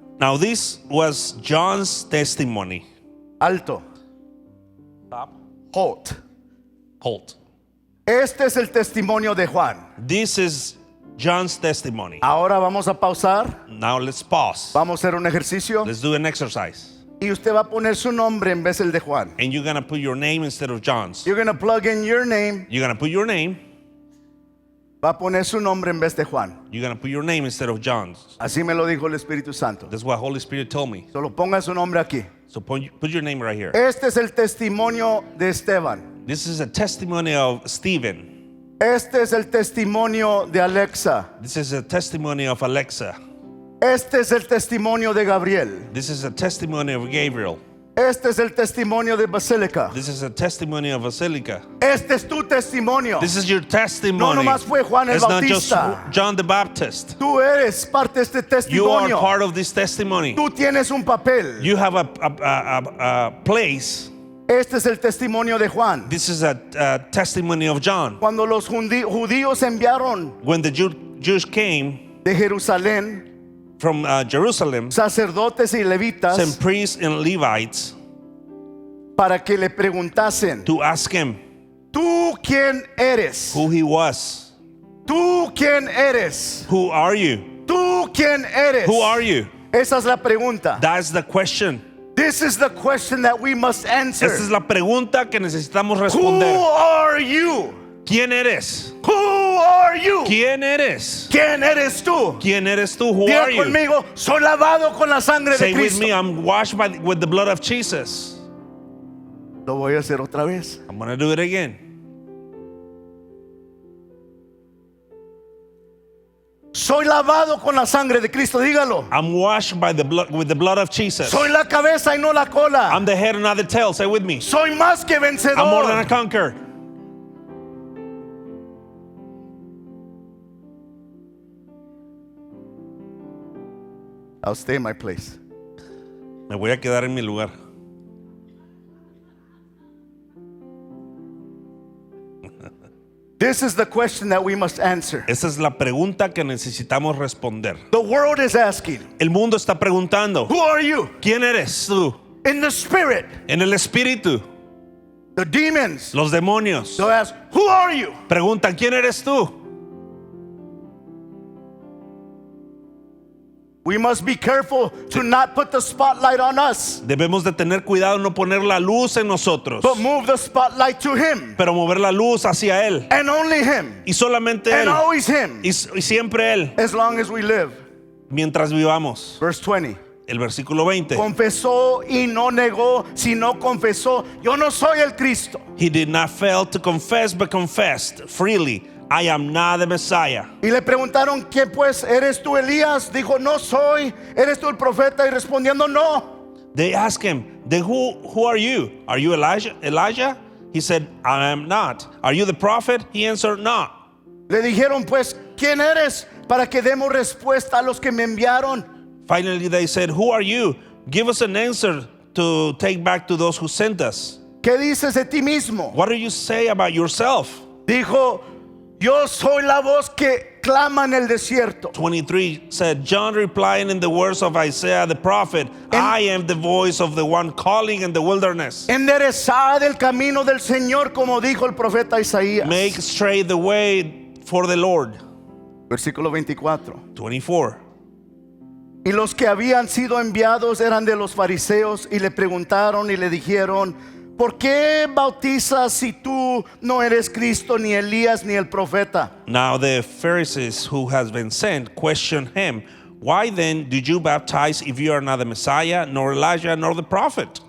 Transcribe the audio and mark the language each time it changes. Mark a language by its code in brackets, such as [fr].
[en] Now this was John's testimony. [es] Alto. Halt. [en] Halt. [es] Este es el testimonio de Juan. [en] This is John's testimony. [es] Ahora vamos a pausar. [en] Now let's pause. [es] Vamos a hacer un ejercicio. [en] Let's do an exercise. [es] Y usted va a poner su nombre en vez del de Juan. [en] And you're going to put your name instead of John's. You're going to plug in your name. You're going to put your name. [es] Va a poner su nombre en vez de Juan. [en] You're going to put your name instead of John's. [es] Así me lo dijo el Espíritu Santo. [en] That's what Holy Spirit told me. [es] Solo ponga su nombre aquí. [en] So put your name right here. [es] Este es el testimonio de Esteban. [en] This is a testimony of Stephen. [es] Este es el testimonio de Alexa. [en] This is a testimony of Alexa. [es] Este es el testimonio de Gabriel. [en] This is a testimony of Gabriel. [es] Este es el testimonio de Basílica. [en] This is a testimony of Basilica. [es] Este es tu testimonio. [en] This is your testimony. [es] No nomás fue Juan el [en] It's not just [es] Bautista. [en] John the Baptist. [es] Tú eres parte de este [en] You are [es] testimonio. [en] part of this testimony. [es] Tú tienes un papel. [en] You have a place. [es] Este es el testimonio de Juan. [en] This is a testimony of John. [es] Cuando los judíos enviaron [en] When the Jews came [es] de Jerusalén [en] from Jerusalem, [es] sacerdotes y levitas [en] some priests and Levites [es] para que le preguntasen, [en] to ask him [es] ¿tú quién eres? [en] who he was. [es] ¿Tú quién eres? [en] Who are you? [es] ¿Tú quién eres? [en] Who are you? [es] Esa es la pregunta. [en] That's the question. This is the question that we must answer. [es] Esta es la pregunta que necesitamos [en] Who [es] responder. [en] are you? [es] ¿Quién eres? [en] Who are you? [es] ¿Quién eres? ¿Quién eres tú? ¿Quién eres tú? Who Diga [en] are you? [es] conmigo, soy lavado con la sangre [en] Say [es] de [en] with [es] Cristo. [en] me, I'm washed with the blood of Jesus. [es] Lo voy a hacer otra vez. [en] I'm going to do it again. [es] Soy lavado con la sangre de Cristo, dígalo. [en] I'm washed by the blood with the blood of Jesus. [es] Soy la cabeza y no la cola. [en] I'm the head and not the tail. Say with me. [es] Soy más que vencedor. [en] I'm more than a conqueror. I'll stay in my place. [es] Me voy a quedar en mi lugar. [en] This is the question that we must answer. [es] Esa es la pregunta que necesitamos responder. [en] The world is asking, [es] El mundo está preguntando, [en] who are you? [es] ¿quién eres tú? [en] In the spirit, [es] En el espíritu, [en] the demons, [es] los demonios [en] they'll ask, who are you? [es] preguntan, ¿quién eres tú? [en] We must be careful to not put the spotlight on us, [es] Debemos de tener cuidado en no poner la luz en nosotros, [en] but move the spotlight to Him [es] pero mover la luz hacia Él. [en] and only Him [es] Y solamente [en] and [es] Él. [en] always Him [es] Y siempre Él, [en] as long as we live. [es] mientras vivamos. [en] Verse 20. [es] El versículo 20. Confesó y no negó, sino confesó, yo no soy el Cristo. [en] He did not fail to confess, but confessed freely, I am not the Messiah. [es] Y le preguntaron, ¿quién pues? ¿Eres tú Elías? Dijo, no soy. ¿Eres tú el profeta? Y respondiendo, no. [en] They asked him, then who are you? Are you Elijah? He said, I am not. Are you the prophet? He answered, no. [es] Le dijeron, pues, ¿quién eres? Para que demos respuesta a los que me enviaron. [en] Finally, they said, who are you? Give us an answer to take back to those who sent us. [es] ¿Qué dices de ti mismo? [en] What do you say about yourself? [es] Dijo, yo soy la voz que clama en el desierto. [en] 23 said, John replying in the words of Isaiah the prophet, I am the voice of the one calling in the wilderness. [es] Enderezad el camino del Señor, como dijo el profeta Isaías. [en] Make straight the way for the Lord. [es] Versículo 24. 24. Y los que habían sido enviados eran de los fariseos y le preguntaron y le dijeron, ¿por qué bautizas si tú no eres Cristo, ni Elías, ni el profeta? [en] Now the Pharisees who has been sent questioned him, why then did you baptize if you are not the Messiah, nor Elijah, nor the prophet?